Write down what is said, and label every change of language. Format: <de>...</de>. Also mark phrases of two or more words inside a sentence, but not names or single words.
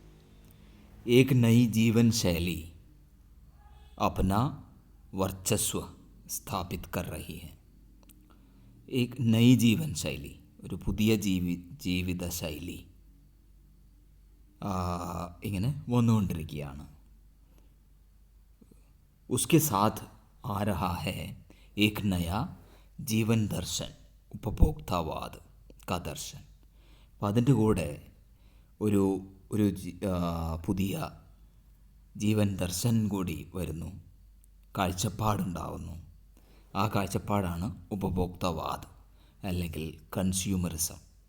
<hi>एक नई जीवन शैली अपना वर्चस्व स्थापित कर रही है. एक नई जीवन शैली,</hi> <ml>ഒരു പുതിയ ജീവിത ശൈലി ഇങ്ങനെ വന്നുകൊണ്ടിരിക്കുകയാണ്.</ml> <hi>उसके साथ आ रहा है एक नया जीवन दर्शन, उपभोक्तावाद का दर्शन.</hi> <ml>അപ്പം അതിൻ്റെ കൂടെ ഒരു പുതിയ ജീവൻ ദർശൻ കൂടി വരുന്നു, കാഴ്ചപ്പാടുണ്ടാവുന്നു. ആ കാഴ്ചപ്പാടാണ് ഉപഭോക്തവാദ് അല്ലെങ്കിൽ കൺസ്യൂമറിസം.</ml>